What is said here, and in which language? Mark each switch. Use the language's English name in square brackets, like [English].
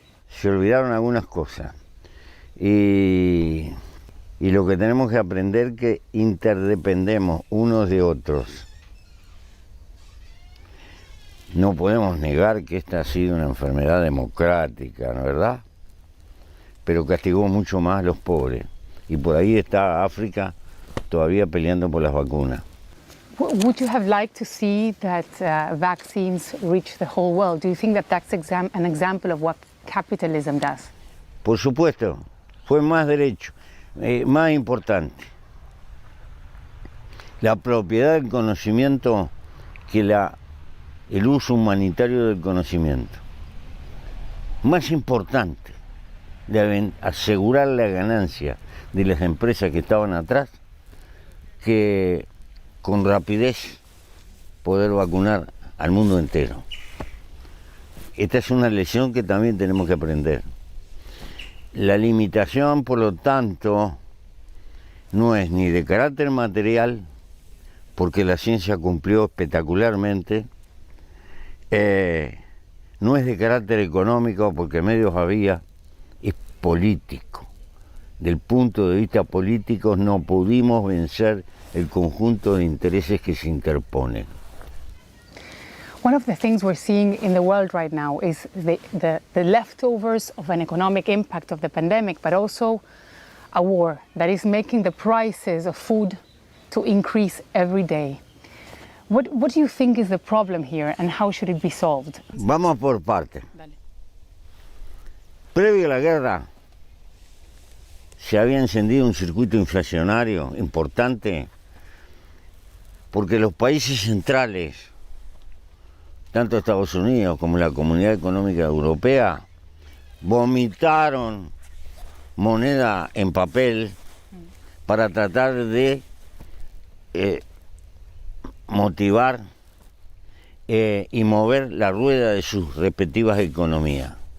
[Spanish] Se olvidaron algunas cosas. Y lo que tenemos que aprender es que interdependemos unos de otros. No podemos negar que esta ha sido una enfermedad democrática, ¿no es verdad? Pero castigó mucho más a los pobres. Y por ahí está África todavía peleando por las vacunas. [English] Would you have liked to see that vaccines reach the whole world? Do you think that that's an example of what capitalism does? [Spanish] Por supuesto, fue más derecho, más importante. La propiedad del conocimiento que el uso humanitario del conocimiento. Más importante, deben asegurar la ganancia de las empresas que estaban atrás que con rapidez poder vacunar al mundo entero. Esta es una lección que también tenemos que aprender. La limitación, por lo tanto, no es ni de carácter material, porque la ciencia cumplió espectacularmente, no es de carácter económico, porque medios había, es político. Del punto de vista político no pudimos vencer el conjunto de intereses que se interponen. [English] One of the things we're seeing in the world right now is the leftovers of an economic impact of the pandemic, but also a war that is making the prices of food to increase every day. What do you think is the problem here and how should it be solved? [Spanish] Vamos por partes. Previo a la guerra, se había encendido un circuito inflacionario importante porque los países centrales, tanto Estados Unidos como la Comunidad Económica Europea, vomitaron moneda en papel para tratar de motivar y mover la rueda de sus respectivas economías.